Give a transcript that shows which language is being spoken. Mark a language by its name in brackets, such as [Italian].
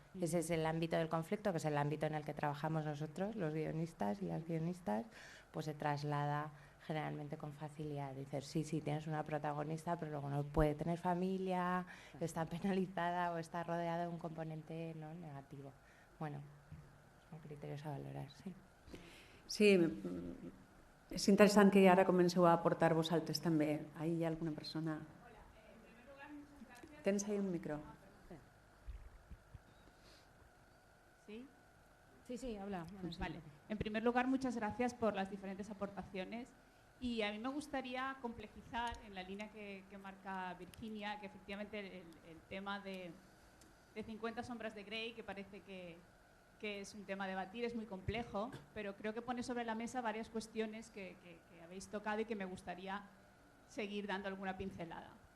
[Spanish] Ese es el ámbito del conflicto, que es el ámbito en el que trabajamos nosotros, los guionistas y las guionistas, pues se traslada generalmente con facilidad. Dices, sí, tienes una protagonista, pero luego no puede tener familia, está penalizada o está rodeada de un componente no negativo. Bueno, son criterios a valorar, sí. [Catalan] Sí, és interessant que ara comenceu a aportar vosaltres també. Ahí hi ha alguna persona... [Spanish] Hola, en primer lugar, muchas gracias. [Catalan] Tens ahí un micro. [Spanish] ¿Sí? Sí, habla. Bueno, vale. En primer lugar, muchas gracias por las diferentes aportaciones y a mí me gustaría complejizar en la línea que marca Virginia, que efectivamente el tema de 50 sombras de Grey, que parece que es un tema a debatir, es muy complejo, pero creo que pone sobre la mesa varias cuestiones que habéis tocado y que me gustaría seguir dando alguna pincelada.